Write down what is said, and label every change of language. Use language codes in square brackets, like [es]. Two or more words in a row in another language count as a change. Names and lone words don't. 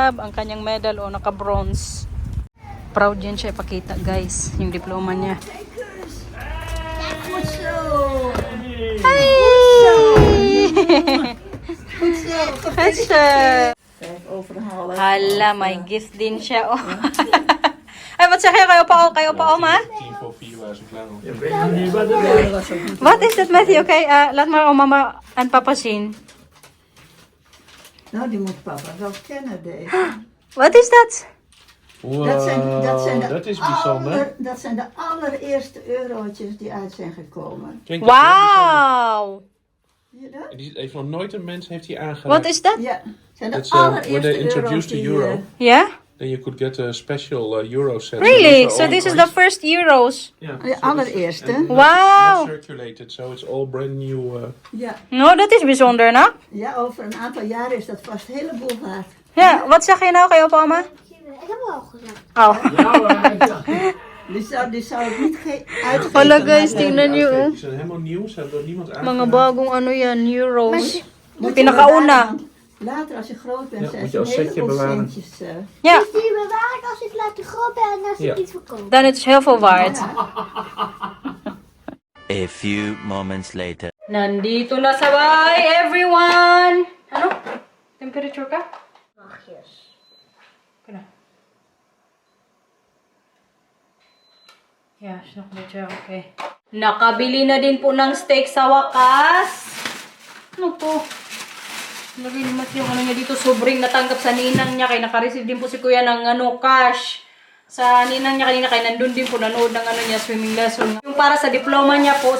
[tl] Ang kanyang medal, naka-bronze. Proud yan siya ipakita, guys, yung diploma niya. Hi! Hala, may gift din siya. Oh. Ay, [nl] wat zeg je? Kan je opa oma? 10 voor 4 was ik klaar. Wat is dat, Matthew? Oké, laat maar oma en papa zien. Nou, die moet papa wel kennen, deze. Wat is dat? Wow, dat is bijzonder. Dat zijn de allereerste eurotjes die uit zijn gekomen. Klinkt dat heel Wauw! Zie je dat? bijzonder. Die heeft nog nooit een mens heeft die aangeraakt. Wat is dat? Ja, zijn de [en] That's when [nl] allereerste [en] they [nl] euro's [en] introduced the [nl] die, [en] euro, Yeah? then you could get a special euro set. Really? Those So are all this is the coins. first euros? Yeah, [nl] De allereerste. [en] and [nl] Wauw! [en] not circulated, so it's all brand new. [nl] Ja, Nou, dat is bijzonder, no? ja, over een aantal jaren is dat vast een heleboel waard. Ja, wat zeg je nou? Kan je opa oma? Ik heb al gezegd. Oh. Die zou ik niet uitgeven. [tl] Hala, guys, [nl] maar, [tl] tingnan nyo, oh. [nl] Die zijn helemaal nieuw, ze hebben door niemand [tl] Mga [nl] aangeraakt. [tl] bagong yan, euros. [nl] moet je [tl] Pinakauna. [nl] bewaren, want later als je groot bent, Ja, zijn moet ze je een als setje heleboel bewaren. centjes. Ja, Dus die bewaar ik als ik later groot ben en als ik Ja. iets verkoop. dan is het heel veel waard. [en] A few moments later. [tl] Nandito na sa bahay, everyone! Ano? Temperature ka? [nl] Wachtjes. Kana. Yeah, is nog beetje okay. [tl] Nakabili na din po ng steak sa wakas. Ano to? Lagay naman yung niya dito. Sobrang natanggap sa ninang niya. Kaya nakareceive din po si kuya ng cash. Sa ninang niya kanina. Kaya nandun din po nanood ng niya, swimming lesson. Yung para sa diploma niya po.